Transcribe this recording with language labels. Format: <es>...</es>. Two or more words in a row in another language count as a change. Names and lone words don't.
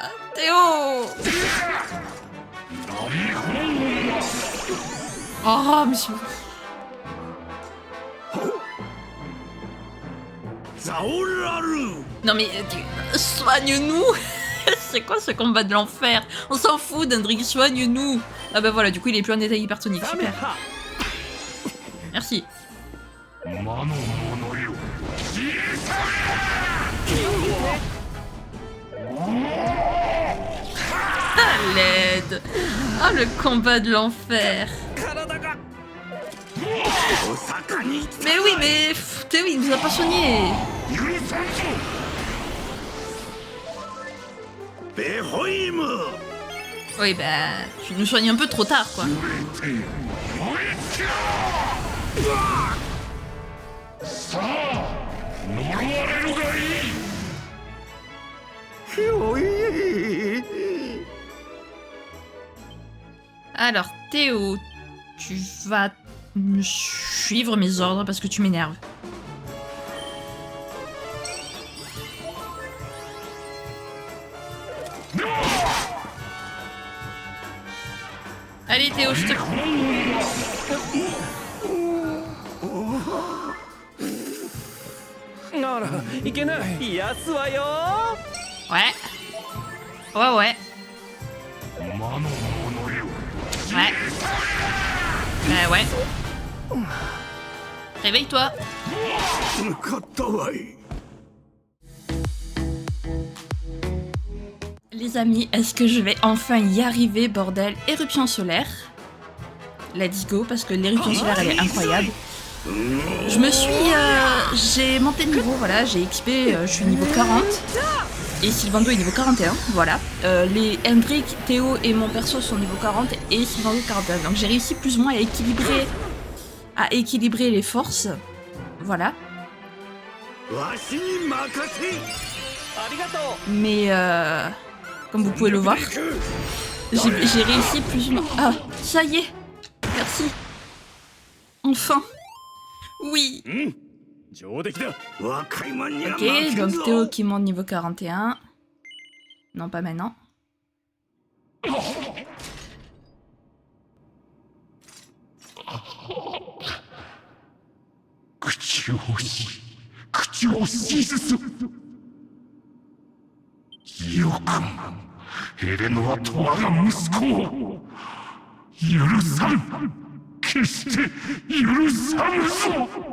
<fr>Théo. Oh, monsieur. Non mais, soigne-nous. C'est quoi ce combat de l'enfer? On s'en fout d'Hendrik, soigne-nous. Ah bah voilà, du coup il est plus en état hypertonique,</fr> <ja>ダメ</ja> <fr>super.</fr> <ja>か</ja> <fr>Merci. À l'aide. Ah, le combat de l'enfer.</fr> <ja>体が</ja> <fr>Mais oui, mais Théo, il nous a pas soigné.</fr> <ja>許さんぞベホイム</ja> <fr>Oui, bah, tu nous soignes un peu trop tard, quoi.</fr> <ja>燃え尽きろさあ呪われるがいいひょい</ja> <fr>Alors, Théo, tu vas me suivre mes ordres parce que tu m'énerves. Allez Théo, je te...</fr> <ja>あらいけない癒すわよ</ja> <fr>Ouais. Ouais, ouais.</fr> <ja>魔の者よ</ja> <fr>Ouais. Ouais. Réveille-toi.</fr> <ja>向かったわい</ja> <fr>Les amis, est-ce que je vais enfin y arriver, bordel? Éruption solaire.</fr> <en>Let's go,</en> <fr>parce que l'éruption solaire, elle est incroyable. Je me suis... j'ai monté de niveau, voilà, j'ai XP, je suis niveau 40. Et Sylvando est niveau 41, voilà. Les Hendrik, Théo et mon perso sont niveau 40 et Sylvando 41. Donc j'ai réussi plus ou moins à équilibrer les forces. Voilà.</fr> <ja>わしに任せありがとう</ja> <fr>Mais comme vous pouvez le voir, j'ai réussi plus ou moins... Ah, ça y est. Merci. Enfin. Oui.</fr> <ja>上出来だ若い者には</ja> <fr>Ok,</fr> <ja>負けん</ja> <fr>donc</fr> <ja>ぞ</ja> <fr>Théo qui monte niveau 41. Non, pas maintenant.</fr> <ja>口をしずすよくエレノアと我が息子を許さん決して許さぬぞ</ja>